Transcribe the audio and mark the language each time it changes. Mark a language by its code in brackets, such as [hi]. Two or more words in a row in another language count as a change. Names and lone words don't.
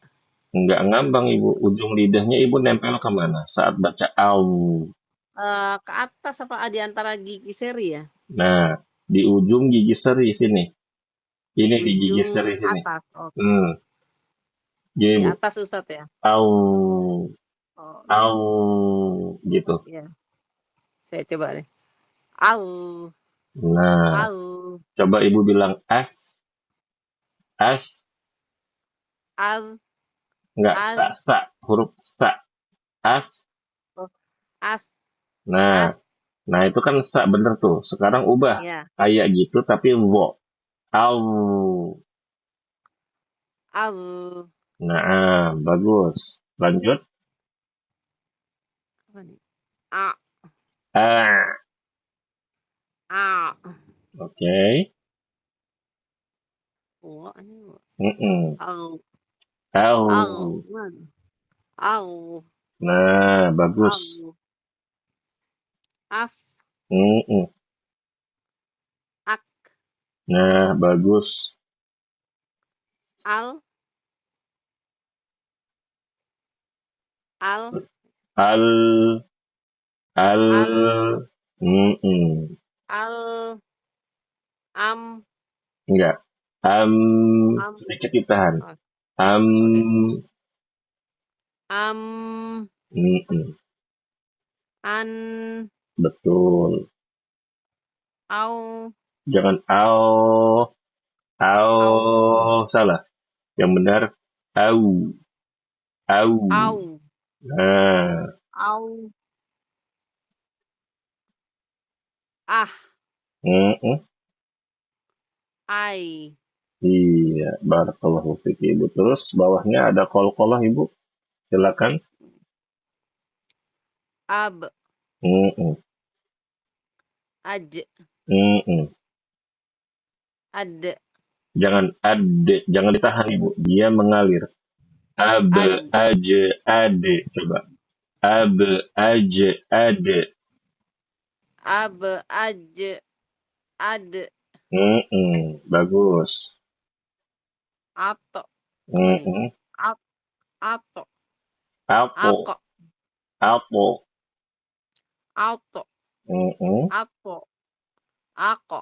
[id] nggak ngambang ibu. Ujung lidahnya ibu nempel kemana saat baca au. Ke atas apa di antara gigi seri ya? Nah, di ujung gigi seri sini. Di Ini di gigi ujung seri sini. atas. Oke. Hmm, gini Di bu. atas Ustadz ya. [ar] Au, [id] Oh, [ar] au, [id] gitu. iya. Saya coba deh. Au. Nah, [ar] Au. [id] coba ibu bilang as, as, [ar] Al. [id] nggak sa, [ar] Al. [id] sa, huruf sa, [ar] as. [id] Oh, as. Nah, [ar] As. [id] nah itu kan sa bener tuh. Sekarang ubah Ya. kayak gitu tapi wo. [ar] Au. Au. [id] Nah, bagus. Lanjut. Apa nih? [ar] A. [id] Ah, [ar] A. [id] oke. Wah, ini. Mm-mm. [ar] Au. Au. Au. [id] Gimana? Au. Nah, bagus. [ar] Au. Af. Mm-mm. Ak. [id] Nah, bagus. [ar] Al. Al. Al, Al. al. Mm-mm. Al. Am. [id] Enggak. [ar] Am. [id] Sedikit ditahan. Oh, [ar] Am, [id] oke. [ar] Am. mm-mm. An. [id] Betul. [ar] Au. [id] Jangan au, [ar] Au. au. [id] Salah. Yang benar, [ar] au, au. Au. [id] Nah, [ar] Au. Ah. mm-mm. Ai. [id] Iya, [ar] بارك الله فيك [id] Ibu. Terus bawahnya ada kol-kolah Ibu. Silakan. [ar] Ab. Mm-mm. Aj. Mm-mm. Ad. [id] Jangan ade, jangan [ar] Ad. [id] ditahan Ibu. Dia mengalir. Ab, [ar] Ad. aje, ade. Coba. Ab, aje, ade. Ab. Aj. Ad. [id] Mm-mm. Bagus. Ato. Apa nih? Mm-mm. [ar] At. Ato. Apo, Ako. apo. Auto. Mm-mm. Apo. Ako.